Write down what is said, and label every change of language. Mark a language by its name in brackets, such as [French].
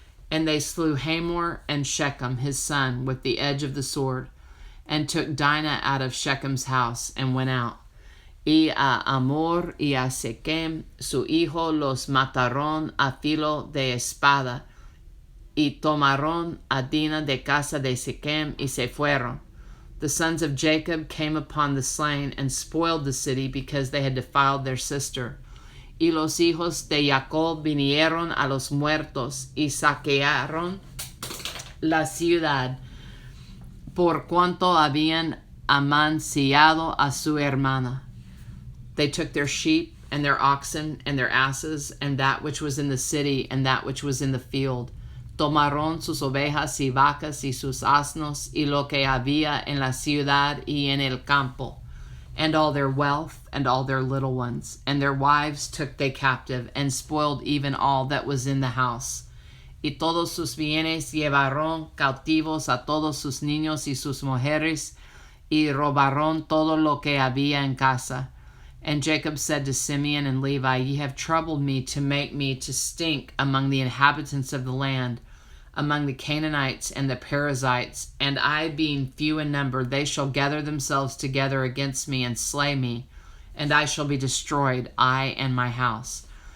[English] And they slew Hamor and Shechem his son with the edge of the sword, and took Dinah out of Shechem's house, and went out. [Spanish] Y a Hamor y a Shechem su hijo los mataron a filo de espada, y tomaron a Dinah de casa de Shechem, y se fueron. [English] The sons of Jacob came upon the slain, and spoiled the city, because they had defiled their sister. [Spanish] Y los hijos de Jacob vinieron a los muertos, y saquearon la ciudad, por cuanto habían amanciado a su hermana. [English] They took their sheep, and their oxen, and their asses, and that which was in the city, and that which was in the field. [Spanish] Tomaron sus ovejas y vacas y sus asnos, y lo que había en la ciudad y en el campo, [English] and all their wealth, and all their little ones, and their wives took they captive, and spoiled even all that was in the house. [Spanish] Y todos sus bienes llevaron cautivos a todos sus niños y sus mujeres, y robaron todo lo que había en casa. [English] And Jacob said to Simeon and Levi, Ye have troubled me to make me to stink among the inhabitants of the land. among the Canaanites and the Perizzites, and I being few in number, they shall gather themselves together against me and slay me, and I shall be destroyed, I and my house.